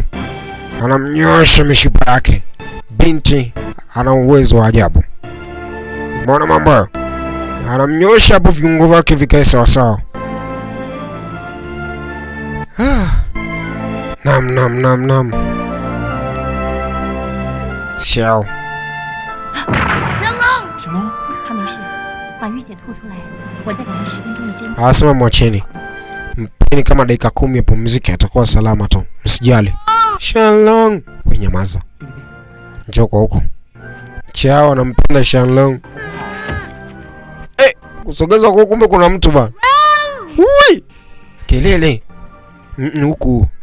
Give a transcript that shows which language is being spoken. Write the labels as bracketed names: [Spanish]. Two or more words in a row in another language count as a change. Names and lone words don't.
[Swahili] Anamnyosha mishipa yake. Binti ana uwezo wa ajabu. Mbona mambo? Anamnyosha hapo viungo vyake vikae sawa sawa. Nam. Xiao. [Chinese] 什么？他没事，把淤血吐出来，我再给他10分钟的针。 [Swahili] Anasema mwacheni. Mpeni kama dakika 10 apumzike, atakuwa salama tu. Msijali. Xiaolong. Wewe nyamaza. Njoo kwa huko. Chao anampenda Xiaolong. Kusogeza kwa kumbe kuna mtu bana. Hui! Kelele. Huku.